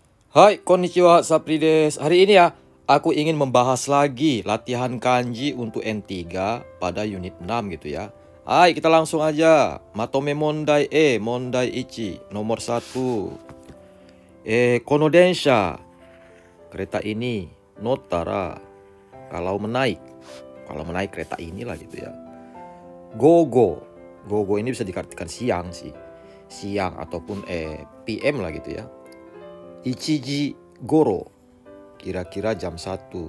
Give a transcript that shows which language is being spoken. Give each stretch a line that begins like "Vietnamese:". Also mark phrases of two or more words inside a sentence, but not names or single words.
Japanese: はい、こんにちは、Sapri です.
Indonesian: Hari ini ya, aku ingin membahas lagi latihan kanji untuk N3 pada unit 6 gitu ya. Hai, kita langsung aja.
Japanese: まとめ 問題 問題 一,
Indonesian: nomor 1.
Japanese: この 電車.
Indonesian: Kereta ini, notara. Kalau menaik kereta inilah gitu ya. Gogo. Gogo ini bisa diartikan siang sih. Siang ataupun PM lah gitu ya.
Japanese: 一時 ごろ,
Indonesian: kira-kira jam 1.